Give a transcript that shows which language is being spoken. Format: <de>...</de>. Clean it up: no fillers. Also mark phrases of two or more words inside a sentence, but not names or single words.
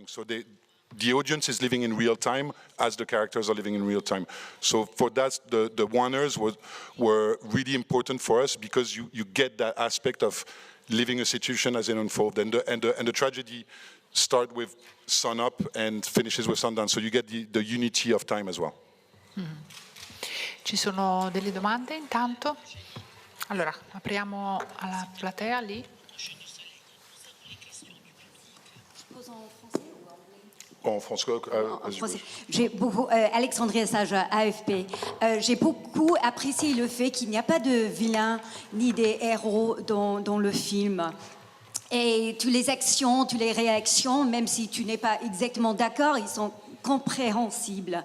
<en>So the audience is living in real time as the characters are living in real time. So for that, the one-ers were really important for us because you get that aspect of living a situation as it unfolds, and the tragedy start with sun up and finishes with sundown. So you get the unity of time as well.</en> <it>Ci sono delle domande intanto? Allora, apriamo alla platea lì.</it> <fr>En français, J'ai beaucoup, Alexandria Sage, AFP. J'ai beaucoup apprécié le fait qu'il n'y a pas de vilains ni des héros dans le film. Et toutes les actions, toutes les réactions, même si tu n'es pas exactement d'accord, ils sont compréhensibles.</fr>